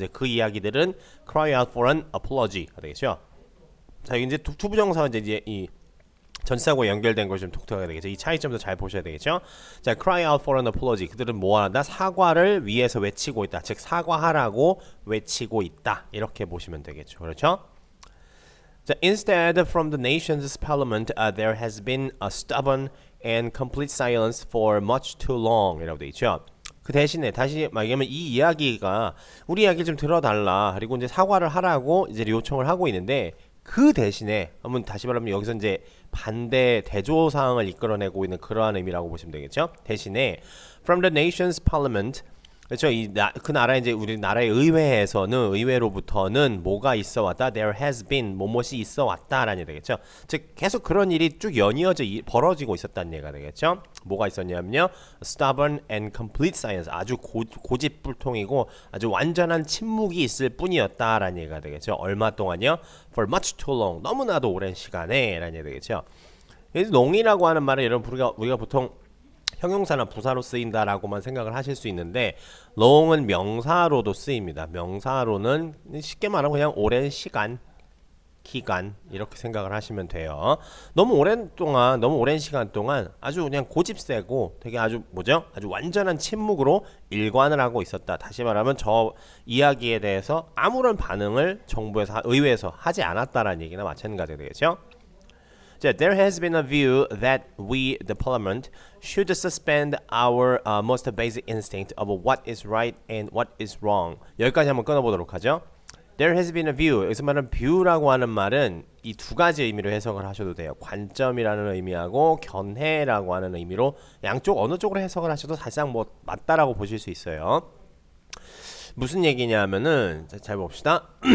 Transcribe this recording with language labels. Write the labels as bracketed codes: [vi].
[ko] 이제 그 이야기들은 [en] cry out for an apology가 되겠죠. [ko] 자, 이제 투부정사가 이제 이 전치사하고 연결된 것이 좀 독특하게 되겠죠. 이 차이점도 잘 보셔야 되겠죠. [en] 자, cry out for an apology. [ko] 그들은 뭐한다? 사과를 위해서 외치고 있다. 즉 사과하라고 외치고 있다. 이렇게 보시면 되겠죠. 그렇죠? [en] 자, instead from the nation's parliament, there has been a stubborn and complete silence for much too long. [ko] 이라고 돼 있죠. 그 대신에 다시 말하면 이 이야기가 우리 이야기를 좀 들어달라. 그리고 이제 사과를 하라고 이제 요청을 하고 있는데 그 대신에 한번 다시 말하면 여기서 이제 반대 대조 사항을 이끌어내고 있는 그러한 의미라고 보시면 되겠죠. 대신에 [en] from the nation's parliament, 그렇죠. [ko] 그 나라 이제 우리 나라의 의회에서는 의회로부터는 뭐가 있어 왔다. [en] There has been [ko] 뭐뭇이 있어 왔다라는 얘기 되겠죠. 즉 계속 그런 일이 쭉 연이어져 벌어지고 있었다는 얘기가 되겠죠. 뭐가 있었냐면요, [en] stubborn and complete silence, [ko] 아주 고집불통이고 아주 완전한 침묵이 있을 뿐이었다라는 얘기가 되겠죠. 얼마 동안요? [en] For much too long, [ko] 너무나도 오랜 시간에라는 얘기 되겠죠. 여기서 long이라고 하는 말은 여러분 우리가 보통 형용사나 부사로 쓰인다라고만 생각을 하실 수 있는데 long은 명사로도 쓰입니다. 명사로는 쉽게 말하면 그냥 오랜 시간, 기간 이렇게 생각을 하시면 돼요. 너무 오랜 시간 동안 아주 그냥 고집세고 되게 아주 아주 완전한 침묵으로 일관을 하고 있었다. 다시 말하면 저 이야기에 대해서 아무런 반응을 정부에서 의회에서 하지 않았다라는 얘기나 마찬가지가 되겠죠. [en] 자, there has been a view that we, the parliament, should suspend our most basic instinct of what is right and what is wrong. [ko] 여기까지 한번 끊어보도록 하죠. [en] There has been a view. [ko] 여기서 말하는 view라고 하는 말은 이 두 가지 의미로 해석을 하셔도 돼요. 관점이라는 의미하고 견해라고 하는 의미로 양쪽 어느 쪽으로 해석을 하셔도 사실상 뭐 맞다라고 보실 수 있어요. 무슨 얘기냐면은 잘 봅시다.